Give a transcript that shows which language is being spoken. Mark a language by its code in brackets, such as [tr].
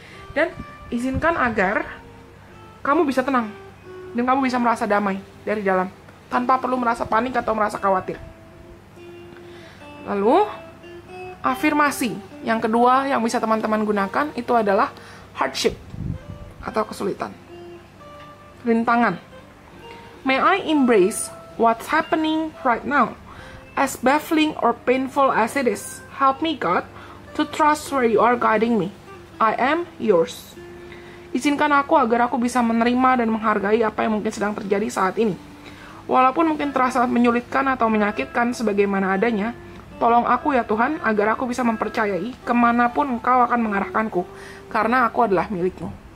[id] Dan izinkan agar kamu bisa tenang dan kamu bisa merasa damai dari dalam, tanpa perlu merasa panik atau merasa khawatir. Lalu, afirmasi yang kedua yang bisa teman-teman gunakan itu adalah hardship atau kesulitan, rintangan. [en] May I embrace what's happening right now, as baffling or painful as it is. Help me, God, to trust where you are guiding me. I am yours. [id] Izinkan aku agar aku bisa menerima dan menghargai apa yang mungkin sedang terjadi saat ini. Walaupun mungkin terasa menyulitkan atau menyakitkan sebagaimana adanya, tolong aku ya Tuhan agar aku bisa mempercayai kemanapun Engkau akan mengarahkanku, karena aku adalah milikmu.